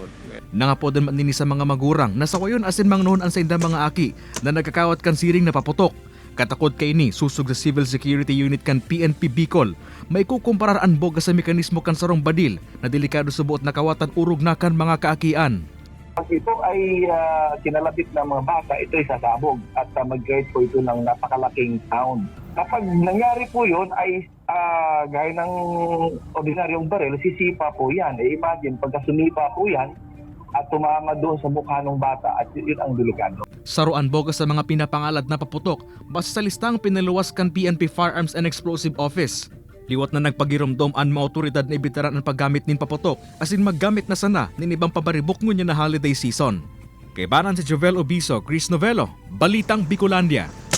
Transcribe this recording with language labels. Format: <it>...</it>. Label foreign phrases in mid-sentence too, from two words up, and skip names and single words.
<bik>Nangapodan man nini sa mga magurang na sa wayon asin mangnoon ang sa indang mga aki na nagkakawat kan siring na paputok. Katakod kay ni susog sa Civil Security Unit kan PNP Bicol. May kukumparar ang boga sa mekanismo kan sarong badil na delikado subuot na kawatan urog na kan mga kaakian.</bik> <tl>Pag ito ay kinalapit ng mga bata, ito ay sasabog at mag-create po ito ng napakalaking sound. Kapag nangyari po yun ay gaya ng ordinaryong baril, sisipa po yan. Imagine, pagka sumipa po yan at tumama doon sa mukha ng bata at yun ang delikado.</tl> <bik>Saruan boga sa mga pinapangalad na paputok base sa listang pinaluwas kan PNP Firearms and Explosive Office. Liwat na nagpagiromdom ang mga otoridad na ibitaran ang paggamit nin paputok asin maggamit na sana nin ibang pabaribok ngunya na</bik> <en>holiday season.</en> <bik>Kay banan si Jovel Obiso, Chris Novelo, Balitang Bicolandia.</bik>